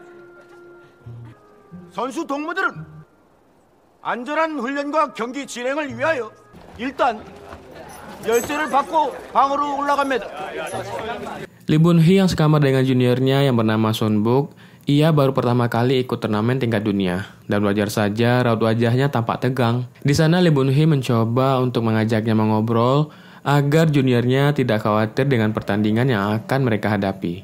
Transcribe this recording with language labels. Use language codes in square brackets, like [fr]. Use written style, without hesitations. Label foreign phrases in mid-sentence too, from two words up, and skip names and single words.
[ko] 선수 동무들은 안전한 훈련과 경기 진행을 위하여 일단 열쇠를 받고 방으로 올라갑니다. [id] Lee Bun-hee yang sekamar dengan juniornya yang bernama Sun Buk, ia baru pertama kali ikut turnamen tingkat dunia dan wajar saja raut wajahnya tampak tegang. Di sana Lee Bun-hee mencoba untuk mengajaknya mengobrol agar juniornya tidak khawatir dengan pertandingan yang akan mereka hadapi.